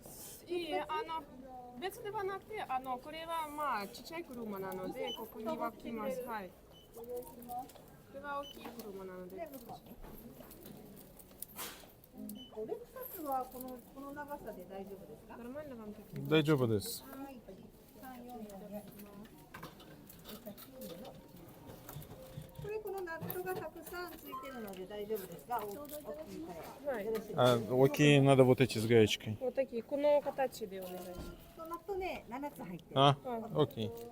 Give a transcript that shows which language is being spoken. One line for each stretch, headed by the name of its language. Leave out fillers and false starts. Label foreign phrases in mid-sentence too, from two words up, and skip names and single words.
Japanese: いいえ、別ではなくて、これはまあちっちゃい車なので、ここには来ます。はい。これは大きい車なので。レクサスはこの長さで大丈夫ですか？
Russian: Нормально вам такие?
Japanese: 大丈夫です。はい。344これこのナットがたくさんついてるので大丈夫ですか？大きいから。はい。よろしいですか？
Russian: А, окей, надо вот эти с гаечкой.
Japanese: こうтакие、この形でお願いします。ナットね、7つ入ってる。 А, はい。
Russian: окей.